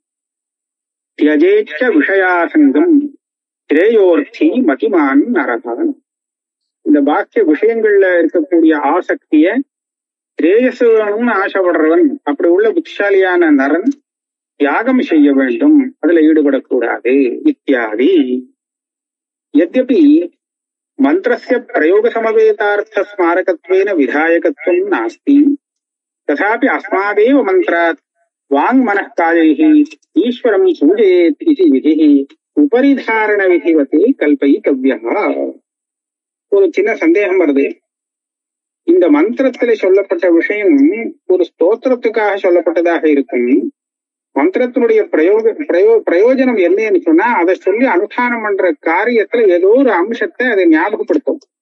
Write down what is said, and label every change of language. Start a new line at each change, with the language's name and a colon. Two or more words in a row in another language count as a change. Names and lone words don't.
Sanskrit: त्यजेच्च विषयासङ्गम् श्रेयोर्थी मतिमान् नरकन्.
Tamil: இந்த பாக்கிய விஷயங்கள்ல இருக்கக்கூடிய ஆசக்திய, ஸ்ரேயசு வேணும்னு ஆசைப்படுறவன், அப்படி உள்ள புத்திசாலியான நரன் தியாகம் செய்ய வேண்டும், அதுல ஈடுபடக்கூடாது இத்தியாதி.
Sanskrit: यद्यपि मन्त्रस्य प्रयोगसमवेतार्थ स्मारकत्वेन विधायकत्वं नास्ति, तथापि अस्मादेव मन्त्रात् वाङ्मनःकायैः ईश्वरं सूजयेत् इति विधिः उपरिधारणविधिवत् कल्पयितव्यः.
Tamil: ஒரு சின்ன சந்தேகம் வருது. இந்த மந்திரத்துல சொல்லப்பட்ட விஷயம் ஒரு ஸ்தோத்திரத்துக்காக சொல்லப்பட்டதாக இருக்கும். மந்திரத்தினுடைய பிரயோஜனம் என்னன்னு சொன்னா, அதை சொல்லி அனுஷ்டானம் பண்ற காரியத்துல ஏதோ ஒரு அம்சத்தை அதை ஞாபகப்படுத்தும்.